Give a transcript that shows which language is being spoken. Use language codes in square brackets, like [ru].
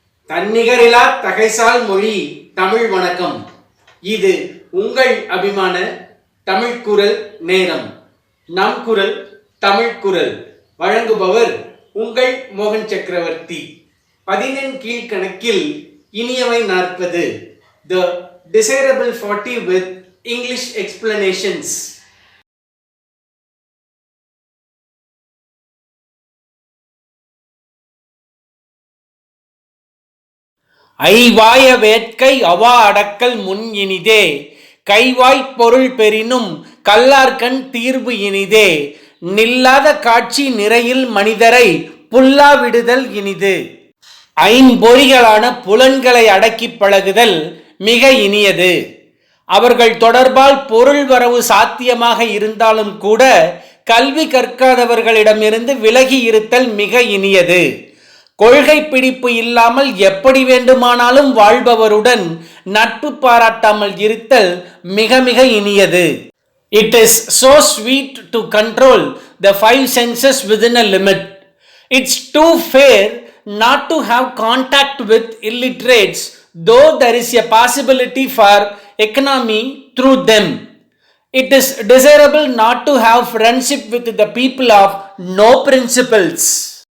[ta] தன்னிகரில்லா தகைசால் மொழி தமிழ் வணக்கம். இது உங்கள் அபிமான தமிழ் குரல் நேரம். நம் குரல் தமிழ் குரல் வழங்குபவர் உங்கள் மோகன் சக்கரவர்த்தி. 10 கீழ்கணக்கில் இனியவை 40. [en] The desirable 40 with English explanations. [ta] ஐவாய வேட்கை அவா அடக்கல் முன் இனிதே, கைவாய்ப் பொருள் பெறினும் கல்லார்கண் தீர்வு இனிதே, நில்லாத காட்சி நிறையில் மனிதரை புல்லா விடுதல் இனிது. ஐம்பொறிகளான புலன்களை அடக்கி பழகுதல் மிக இனியது. அவர்கள் தொடர்பால் பொருள் வரவு சாத்தியமாக இருந்தாலும் கூட கல்வி கற்காதவர்களிடமிருந்து விலகி இருத்தல் மிக இனியது. கொள்கை பிடிப்பு இல்லாமல் எப்படி வேண்டுமானாலும் வாழ்பவருடன் நட்பு பாராட்டாமல் இருத்தல் மிக மிக இனியது. [en] It is so sweet to control the 5 senses within a limit. It's too fair not to have contact with illiterates, though there is a possibility for economy through them. It is desirable not to have friendship with the people of no principles.